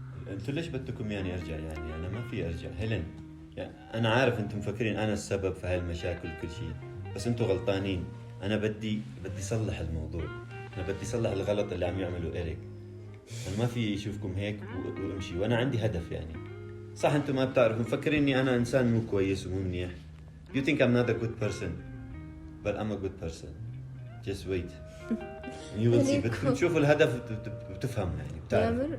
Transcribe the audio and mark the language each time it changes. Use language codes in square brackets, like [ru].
[ar] انتوا ليش بدكم يعني ارجع يعني انا ما في ارجع هيلين يعني انا عارف انتم مفكرين انا السبب في هالمشاكل كل شيء بس انتوا غلطانين. انا بدي صلح الموضوع. انا بدي صلح الغلط اللي عم يعمله إريك. انا ما في اشوفكم هيك وامشي وانا عندي هدف يعني. صح انتم ما بتعرفوا مفكرين اني انا انسان مو كويس ومو منيح. [en] You think I'm not a good person but I'm a good person. Just wait. You will see. [ar] بتشوفوا الهدف بتفهم يعني بتعرف.